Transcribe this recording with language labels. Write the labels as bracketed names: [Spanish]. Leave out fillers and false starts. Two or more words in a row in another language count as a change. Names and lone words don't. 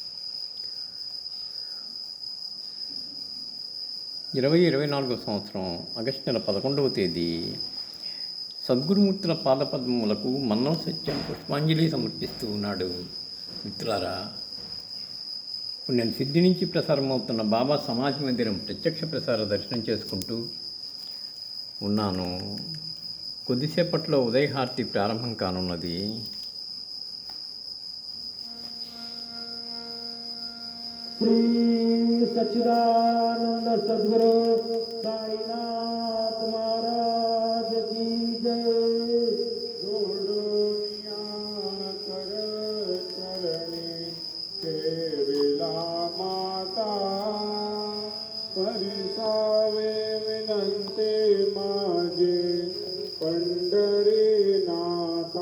[Telugu] 2024 సంవత్సరం ఆగస్టు నెల 11వ తేదీ సద్గురుమూర్తుల పాదపద్మములకు మన్నం సత్యం పుష్పాంజలి సమర్పిస్తూ ఉన్నాడు. మిత్రులారా, ఇప్పుడు నేను సిద్ధి నుంచి ప్రసారమవుతున్న బాబా సమాజ మందిరం ప్రత్యక్ష ప్రసార దర్శనం చేసుకుంటూ ఉన్నాను. కొద్దిసేపట్లో ఉదయహారతి ప్రారంభం కానున్నది. [Hindi] श्री सच्चिदानंद सद्गुरु साईनाथ महाराज की जय। [Marathi] जोडोनिया कर चरणी ठेविला माता, परिसावे विनंती माझे पंढरीनाथा।